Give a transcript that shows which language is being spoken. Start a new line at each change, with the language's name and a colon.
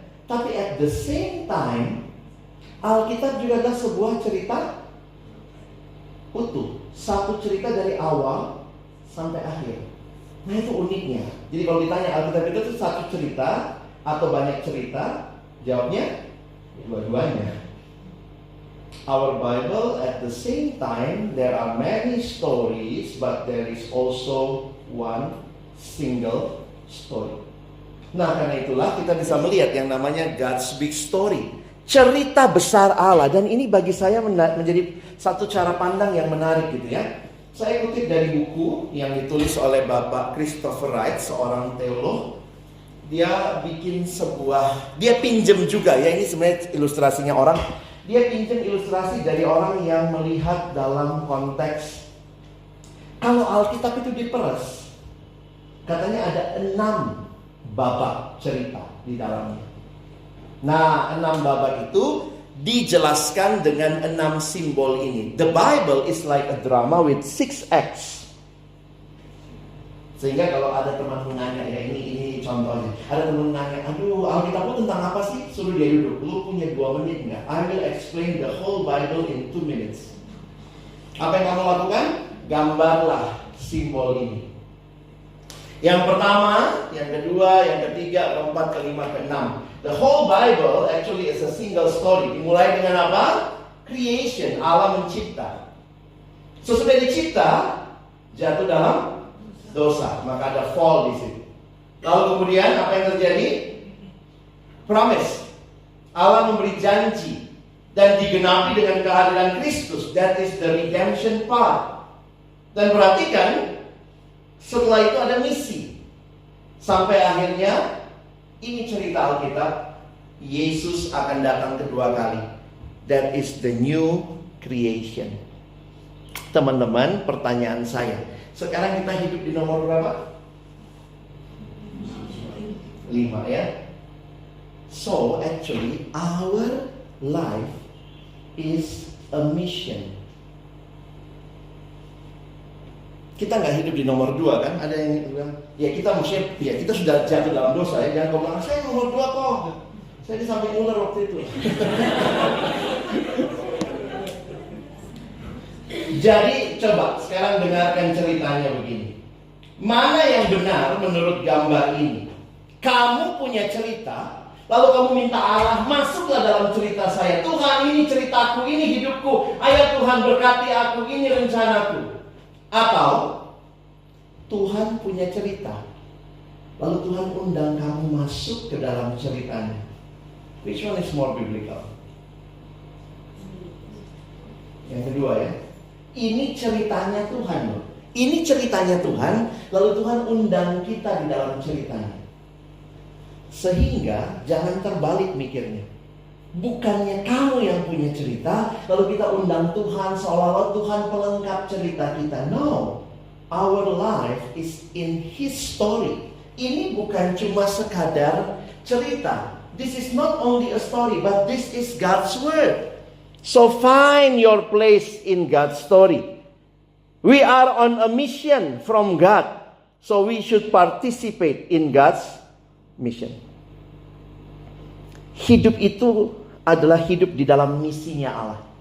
Indonesian: Tapi
English: at the same time,
Indonesian: Alkitab juga adalah sebuah cerita utuh. Satu cerita dari awal sampai akhir. Nah itu uniknya. Jadi kalau ditanya Alkitab itu satu cerita atau banyak cerita, jawabnya dua-duanya.
English: Our Bible at the same time there are many stories, but there is also one single story.
Indonesian: Nah karena itulah kita bisa melihat yang namanya
English: God's big story,
Indonesian: cerita besar Allah. Dan ini bagi saya menjadi satu cara pandang yang menarik gitu ya. Saya kutip dari buku yang ditulis oleh Bapak Christopher Wright, seorang teolog. Dia bikin dia pinjem juga ya, ini sebenarnya ilustrasinya orang. Dia pinjam ilustrasi dari orang yang melihat dalam konteks kalau Alkitab itu diperes, katanya ada 6 babak cerita di dalamnya. Nah 6 babak itu dijelaskan dengan 6 simbol ini.
English: The Bible is like a drama with 6 acts.
Indonesian: Sehingga kalau ada teman menanya, ya ini contohnya. Ada teman menanya, aduh Alkitab lu tentang apa sih? Suruh dia duduk, lu punya 2 menit nggak?
English: I will explain the whole Bible in 2 minutes.
Indonesian: Apa yang kamu lakukan? Gambarlah simbol ini. Yang pertama, yang kedua, yang ketiga, keempat, kelima, keenam.
English: The whole Bible actually is a single story.
Indonesian: Dimulai dengan apa? Creation, Allah mencipta. Sesudah dicipta, jatuh dalam dosa, maka ada fall di situ. Lalu kemudian apa yang terjadi? Promise. Allah memberi janji dan digenapi dengan kehadiran Kristus.
English: That is the redemption part.
Indonesian: Dan perhatikan, setelah itu ada misi. Sampai akhirnya ini cerita Alkitab, Yesus akan datang kedua kali.
English: That is the new creation.
Indonesian: Teman-teman, pertanyaan saya, sekarang kita hidup di nomor berapa? 5 ya.
English: So actually our life is a mission.
Indonesian: Kita nggak hidup di nomor 2 kan? Ada yang bilang, ya kita maksudnya, ya kita sudah jatuh dalam dosa ya. Jangan kau bilang, saya nomor 2 kok. Saya di samping ular waktu itu. Jadi coba sekarang dengarkan ceritanya begini. Mana yang benar menurut gambar ini? Kamu punya cerita, lalu kamu minta Allah masuklah dalam cerita saya. Tuhan, ini ceritaku, ini hidupku. Ayo Tuhan berkati aku, ini rencanaku. Atau Tuhan punya cerita, lalu Tuhan undang kamu masuk ke dalam ceritanya.
English: Which one is more biblical?
Indonesian: Yang kedua ya. Ini ceritanya Tuhan loh. Ini ceritanya Tuhan, lalu Tuhan undang kita di dalam ceritanya. Sehingga jangan terbalik mikirnya. Bukannya kamu yang punya cerita, lalu kita undang Tuhan seolah-olah Tuhan pelengkap cerita kita.
English: No, our life is in His story.
Indonesian: Ini bukan cuma sekadar cerita.
English: This is not only a story, but this is God's word. So find your place in God's story. We are on a mission from God, so we should participate in God's mission.
Indonesian: Hidup itu adalah hidup di dalam misinya Allah.